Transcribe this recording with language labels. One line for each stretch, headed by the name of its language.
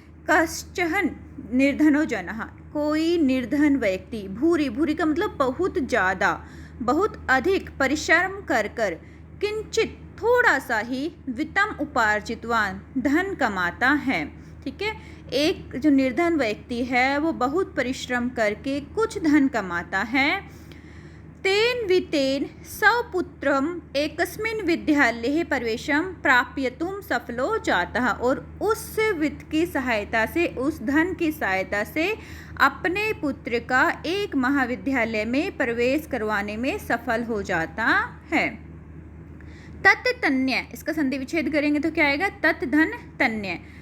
Sanskrit: कश्चन निर्धनो जनः,
Hindi: कोई निर्धन व्यक्ति, भूरि, भूरि का मतलब बहुत ज़्यादा, बहुत अधिक परिश्रम कर कर, किंचित थोड़ा सा ही,
Sanskrit: वित्तम उपार्जितवान
Hindi: धन कमाता है। ठीक है, एक जो निर्धन व्यक्ति है वो बहुत परिश्रम करके कुछ धन कमाता है।
Sanskrit: तेन वित्तेन स्वपुत्रम एकस्मिन् विद्यालये प्रवेशं प्राप्यतुं सफलो जातः।
Hindi: और उस वित्त की सहायता से, उस धन की सहायता से अपने पुत्र का एक महाविद्यालय में प्रवेश करवाने में सफल हो जाता है। तत्तन्य, इसका संधि विच्छेद करेंगे तो क्या आएगा? तत् धन तन्य।